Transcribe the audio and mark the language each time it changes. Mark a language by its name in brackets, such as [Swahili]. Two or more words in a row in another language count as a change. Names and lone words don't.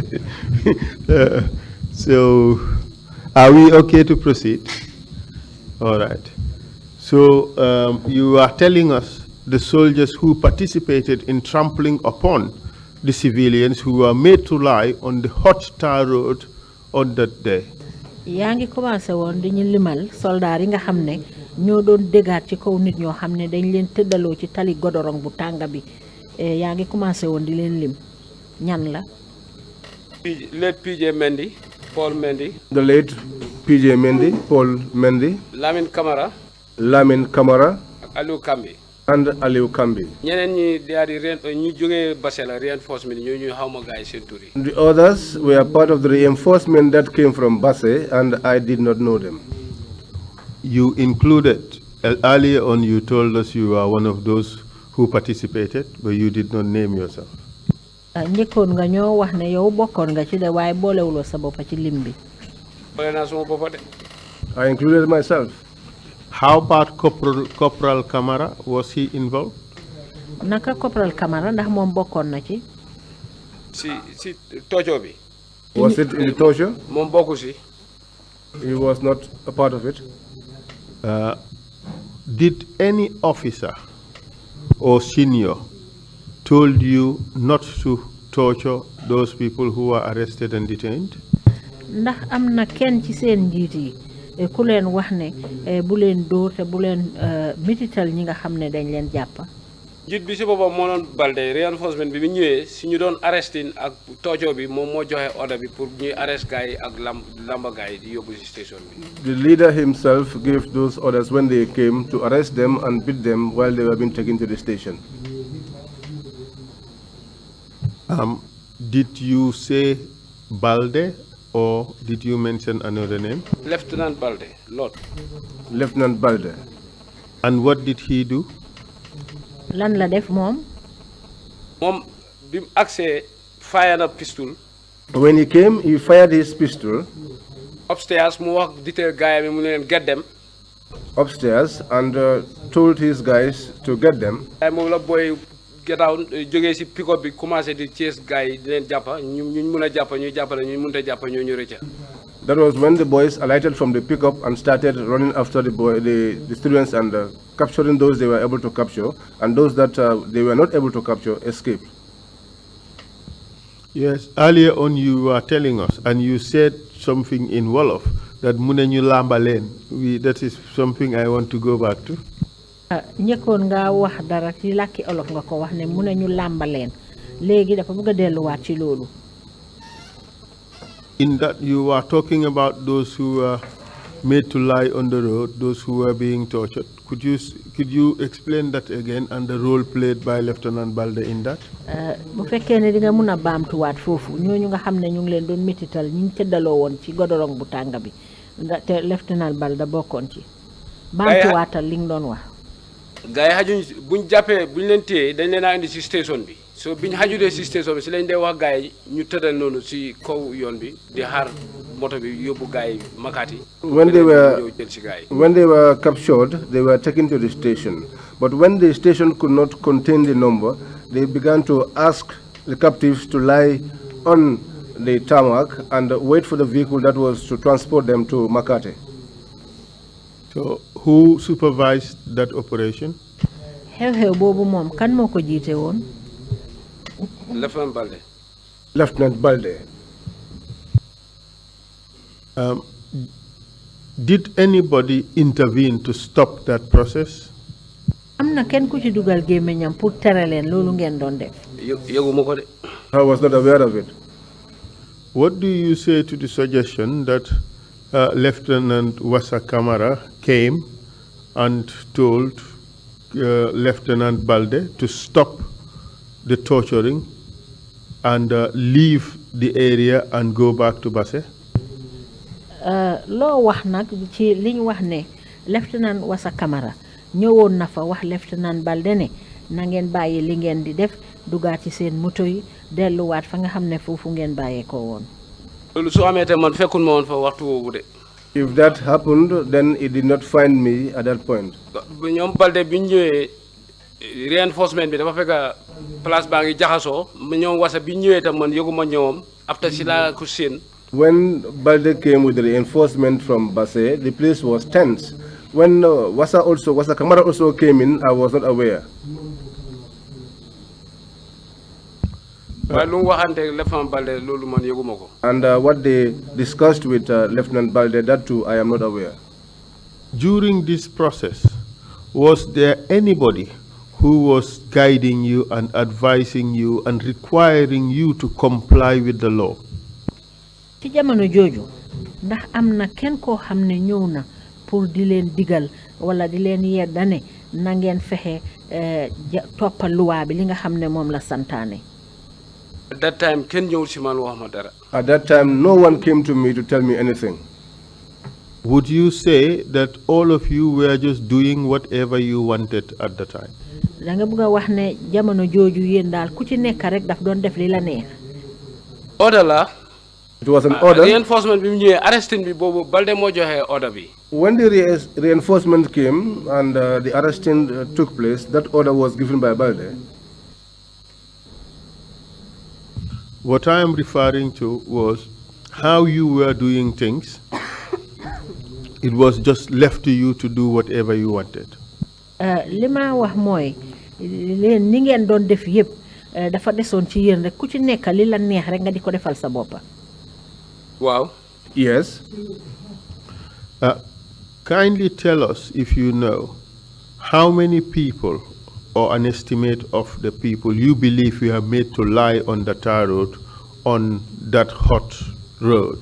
[English] So, are we okay to proceed? All right. So, you are telling us the soldiers who participated in trampling upon the civilians who were made to lie on the hot tar road on that day. [Wolof] yaa ngi commencé woon di ñu limal soldaar yi nga xam ne ñoo doon déggaat ci kaw nit ñoo xam ne dañ leen tëddaloo ci tali godorong bu tànga bi yaa ngi commencé woon di leen lim ñan la. [English] Late PJ Mendy, Paul Mendy. The late PJ Mendy, Paul Mendy. Lamine Camara. Lamine Camara. Aliou Kambi. And Aliou Kambi. [Wolof] ñeneen ñi daal di ñu jógee Basela reinforcement ñu xawma gaay seen tur yi. [English] The others were part of the reinforcement that came from Basse, and I did not know them. You included, earlier on you told us you are one of those who participated, but you did not name yourself. [Wolof] njëkkoon nga ñoo wax ne yow bokkoon nga ci de waaye boolewuloo sa bopp ci lim bi. boole naa suma boppa de. [English] I included myself. How about Corporal Camara? Was he involved? [Wolof] Naka Corporal Camara ndax moom bokkoon na ci. si tojo bi. [English] Was it in the torture? [Wolof] moom bokku si. [English] He was not a part of it. Did any officer or senior told you not to torture those people who were arrested and detained? [Wolof] ndax am na kenn ci seen njiit yi ku leen wax ne bu leen dóor te bu leen mitital ñi nga xam ne dañ leen jàpp. njiit bi si boppam moo doon Balde reinforcement bi ñëwee si ñu doon arrestin ak toojoo bi moom moo joxe order bi pour ñuy arrest gars yi ak lamba gars yi di yóbbu si station bi. [English] The leader himself gave those orders when they came to arrest them and beat them while they were being taken to the station. Did you say Balde or did you mention another name? Lieutenant Balde, Lord. Lieutenant Balde. And what did he do? [Wolof] Lan la def moom. Moom bi mu agsee fire na pistol. [English] When he came, he fired his pistol. [Wolof] Upstairs mu wax detail gaay mi mu leen [English] get them. Upstairs and told his guys to get them. [Wolof] Ay moom la boy [English] get out [Wolof] jógee si [English] pick up [Wolof] bi commencé di chase gaay yi di leen jàppa ñu mën a jàppa ñuy jàppale ñu mënut a jàppa ñoo ñu rëcca. [English] That was when the boys alighted from the pickup and started running after the students and capturing those they were able to capture, and those that they were not able to capture escaped. Yes, earlier on you were telling us, and you said something in Wolof, that [Wolof] Munenyu Lambalen. [English] That is something I want to go back to. [Wolof] Ñekkoon nga wax dara ci làkki olof nga ko wax ne Munenyu Lambaleen léegi dafa bëgg a delluwaat ci loolu. [English] In that you were talking about those who were made to lie on the road, those who were being tortured. Could you explain that again and the role played by Lieutenant Balde in that? [Wolof] Bu fekkee ne di nga mun a baamtuwaat foofu ñooñu nga xam ne ñu ngi leen doon mitital ñu ngi tëddaloo woon ci godorong bu tàng bi te Lieutenant Balde bokkoon ci. Baamtuwaatal li nga doon wax. Gars yi xajuñ buñ jàppee buñ leen téye dañ leen a indi si station bi. So biñ xajudee si station bi si lañ dee wax gars yi ñu tëddal noonu si kaw yoon bi di xaar moto bi yóbbu gars yi Makati. [English] When they were captured, they were taken to the station. But when the station could not contain the number, they began to ask the captives to lie on the tarmac and wait for the vehicle that was to transport them to Makati. So who supervised that operation? [Wolof] Xew-xew boobu moom kan moo ko jiite woon? [English] Lieutenant Balde. Lieutenant Balde. Did anybody intervene to stop that process? [Wolof] Am na kenn ku ci dugal gémmiñam pour tere leen loolu ngeen doon def. Yëguma ko de. [English] I was not aware of it. What do you say to the suggestion that Lieutenant Wassa Kamara came and told Lieutenant Balde to stop the torturing and leave the area and go back to Basse? [Wolof] Loo wax nag ci liñ wax ne Lieutenant Wassa Kamara ñëwoon na fa wax Lieutenant Balde ne na ngeen bàyyi li ngeen di def dugaat ci seen moto yi delluwaat fa nga xam ne foofu ngeen bàyyeekoo woon. Loolu su amee te man fekkul ma woon fa waxtu woowu de. [English] If that happened, then it did not find me at that point. [Wolof] ñoom Balde bi ñu ñëwee reinforcement bi dafa fekk place baa ngi jaxasoo ñoom Wassa bi ñu ñëwee tam man yëguma ñoom after si laa ko seen. [English] When Balde came with the reinforcement from Basse, the place was tense. When Wassa Kamara also came in, I was not aware. And what they discussed with Lieutenant Balde, that too, I am not aware. During this process, was there anybody who was guiding you and advising you and requiring you to comply with the law? [Wolof] Ci jamono jooju ndax am na kenn koo xam ne ñëw na pour di leen digal wala di leen yeddane na ngeen fexe toppal luwaa bi li nga xam ne moom la santaane. [English] At that time, [Wolof] kenn ñëwul si man wax ma dara. [English] At that time, no one came to me to tell me anything. Would you say that all of you were just doing whatever you wanted at the time? [Wolof] Da nga bëgg a wax ne jamono jooju yéen daal ku ci nekk rek daf doon def li la neex. Order la. [English] It was an order. [Wolof] Reinforcement bi mu ñëwee arresting bi boobu Balde moo joxe order bi. [English] When the reinforcement came and the arresting took place, that order was given by Balde. What I am referring to was how you were doing things. It was just left to you to do whatever you wanted. [Wolof] Li ma wax mooy leen ni ngeen doon def yëpp dafa desoon ci yéen rek ku ci nekk li la neex rek nga di ko defal sa bopp. Waaw. [English] Yes. Kindly tell us, if you know, how many people or an estimate of the people you believe you have made to lie on the tar road on that hot road.